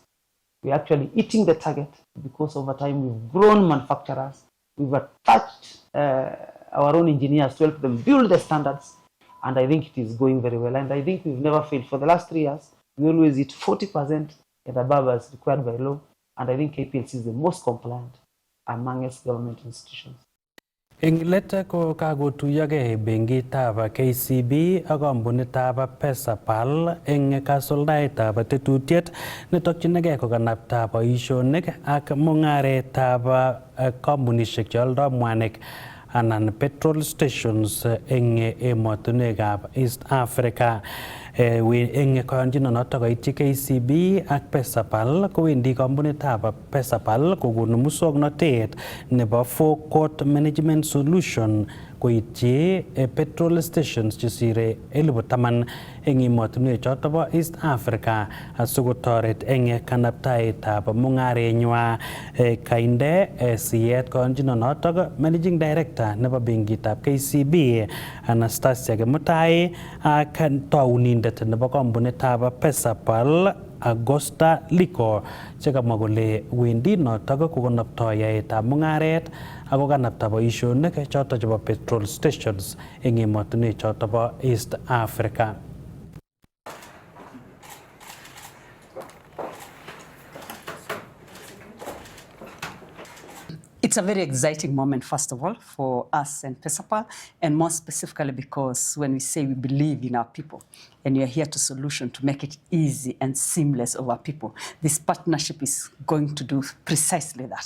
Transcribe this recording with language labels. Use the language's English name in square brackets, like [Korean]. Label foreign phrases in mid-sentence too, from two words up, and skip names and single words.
[English] We're actually hitting the target because over time we've grown manufacturers, we've attached our own engineers to help them build the standards, and I think it is going very well. And I think we've never failed. For the last 3 years, we always hit 40% and above as required by law. And I think KPLC is the most compliant amongst government institutions. [Kalenjin] Ing let ko kakotuyogei benkitab KCB ak kampunitab Pesapal ing kasuldaetab tetutiet netokchinigei kokanapta boisionik ak mung'aretab kampunishek cheoldoi mwanik anan [English] petrol stations [Kalenjin] ing emotinwekab East Africa. Eng kayonjinonoto koityi KCB ak Pesapal kowendi kampunitab Pesapal kokonu muswoknotet nebo [English] forecourt management solution [Kalenjin] koityi [English] petrol stations [Kalenjin] chesire 10,000 eng emotinwek choto bo East Africa asikotoret eng kanaptaetab mung'arenywa. Kainde siyet kayonjinonoto [English] Managing Director [Kalenjin] nebo benkitab KCB Anastasia Kemutai ak taunindet nebo kampunitab Pesapal Augusta Liko chekamwa kole wendi notok kokonoptoi yaetab mung'aret ako kanapta boisionik choto chebo [English] petrol stations [Kalenjin] eng emotinwek choto bo East Africa. [English] It's a very exciting moment, first of all, for us and Pesapal, and more specifically because when we say we believe in our people and we are here to solution to make it easy and seamless of our people, this partnership is going to do precisely that.